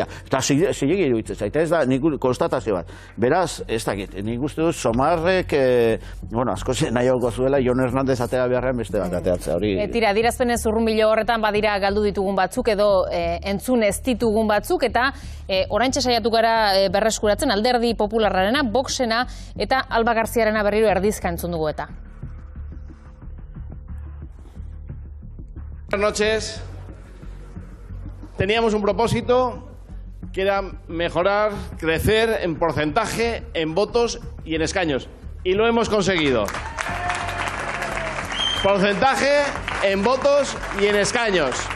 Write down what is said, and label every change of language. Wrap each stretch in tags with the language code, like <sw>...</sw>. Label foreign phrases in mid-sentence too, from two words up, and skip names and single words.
<eu>Eta zilegi iruditzen zait, ez da, nik konstatazio bat. Beraz, ez dakit, nik uste dut Sumarrek, asko nahiago zuela, Jon Hernández atera beharrean beste bat ateatzea. Tira, adirazpenez urrunbilo horretan badira galdu ditugun batzuk edo entzun ez ditugun batzuk, eta oraintxe saiatu gara berreskuratzen Alderdi Popularrarena, Voxena eta Alba Garziarena berriro erdizka entzun dugu eta.</eu> <es>Buenas noches. Teníamos un propósito que era mejorar, crecer en porcentaje, en votos y en escaños. Y lo hemos conseguido. Porcentaje en votos y en escaños.</es>